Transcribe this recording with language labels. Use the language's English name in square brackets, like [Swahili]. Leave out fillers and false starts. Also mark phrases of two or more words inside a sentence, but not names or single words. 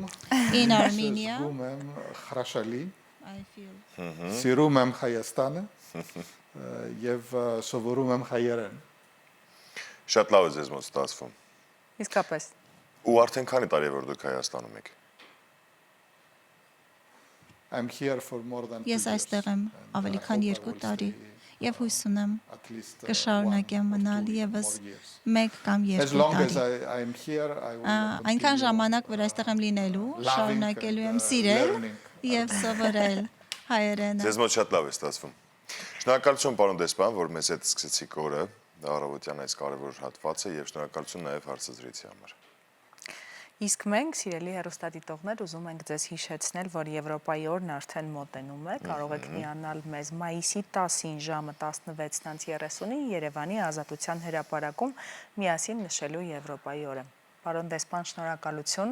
[English] In Armenia [Armenian] զգում եմ հրաշալի, [English] I feel [Armenian] սիրում եմ Հայաստանը եւ սովորում եմ հայերեն։ Շատ լավ է ձեզ մոտ ստացվում։ Իսկապես։ Ու արդեն քանի տարի է որ դուք Հայաստանում եք։ [English] I'm here for more than 2 [Armenian] Ես [English] years. [Armenian] այստեղ եմ ավելի քան 2 տարի եւ հույս ունեմ կշարունակեմ մնալ եւս 1 կամ 2 [English] As long as [Armenian] տարի։ [English] I'm here, I will [Armenian] Այնքան ժամանակ, որ այստեղ եմ լինելու, շարունակելու եմ սիրել եւ սովորել հայերենը։ Ձեզ մոտ շատ լավ է ստացվում։ Շնորհակալություն պարոն դեսպան, որ մեզ հետ սկսեցիք օրը, առավոտյան այս կարևոր հատվածը եւ շնորհակալություն նաեւ հարցազրույցի համար։ Իսկ մենք, սիրելի հեռուստադիտողներ, ուզում ենք ձեզ հիշեցնել, որ Եվրոպայի օրն արդեն մոտենում է, կարող եք միանալ մեզ մայիսի 10-ին ժամը 16:30-ին Երևանի Ազատության հրապարակում միասին նշելու Եվրոպայի օրը։ Պարոն դեսպան, շնորհակալություն։